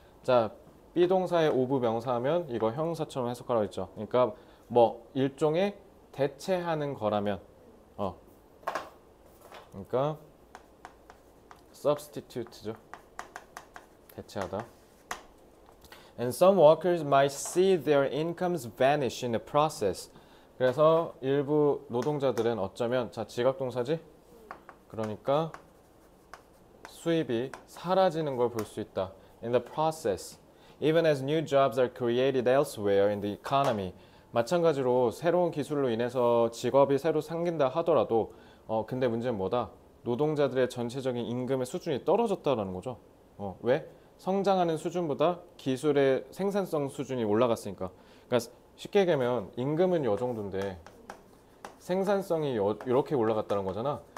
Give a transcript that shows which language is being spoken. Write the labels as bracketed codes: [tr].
[ko] 자, 비동사의 of 명사하면 이거 형용사처럼 해석하라고 했죠. 그러니까 뭐 일종의 대체하는 거라면 그러니까 substitute죠. 대체하다. [en] And some workers might see their incomes vanish in the process. [ko] 그래서 일부 노동자들은 어쩌면 자 지각동사지? 그러니까 수입이 사라지는 걸 볼 수 있다. [en] In the process, even as new jobs are created elsewhere in the economy. [ko] 마찬가지로 새로운 기술로 인해서 직업이 새로 생긴다 하더라도 근데 문제는 뭐다? 노동자들의 전체적인 임금의 수준이 떨어졌다라는 거죠. 왜? 성장하는 수준보다 기술의 생산성 수준이 올라갔으니까. 그러니까 쉽게 얘기하면 임금은 요 정도인데 생산성이 이렇게 올라갔다는 거잖아.